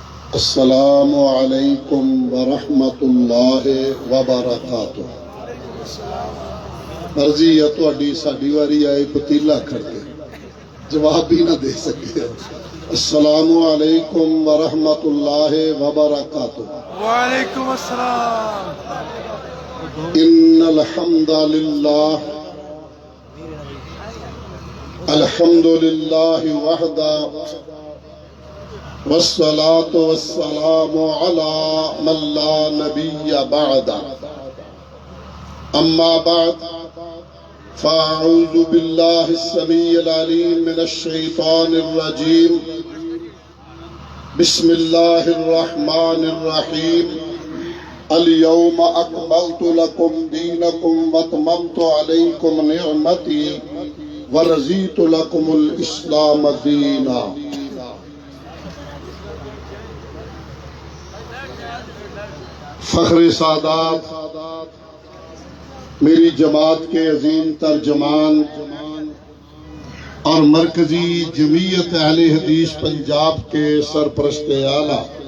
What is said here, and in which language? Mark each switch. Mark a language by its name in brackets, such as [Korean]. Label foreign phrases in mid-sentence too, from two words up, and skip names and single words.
[Arabic] السلام علیکم ورحمۃ اللہ وبرکاتہ۔ [Punjabi] مرضی یا تہاڈی ساڈی واری آئے پتیلا کھڑ کے جواب بھی نہ دے سکے۔ [Arabic] السلام علیکم ورحمۃ اللہ وبرکاتہ۔ وعلیکم السلام۔ ان الحمد للہ الحمد للہ وحدہ والصلاة والسلام على من لا نبی بعد، اما بعد فاعوذ باللہ السمیع العلیم من الشیطان الرجیم، بسم اللہ الرحمن الرحیم، اليوم اکملت لکم دینکم واتممت علیکم نعمتی ورضیت لکم الاسلام دینا۔ [Urdu] فخر سادات، میری جماعت کے عظیم ترجمان اور مرکزی جمعیت اہل حدیث پنجاب کے سرپرست اعلیٰ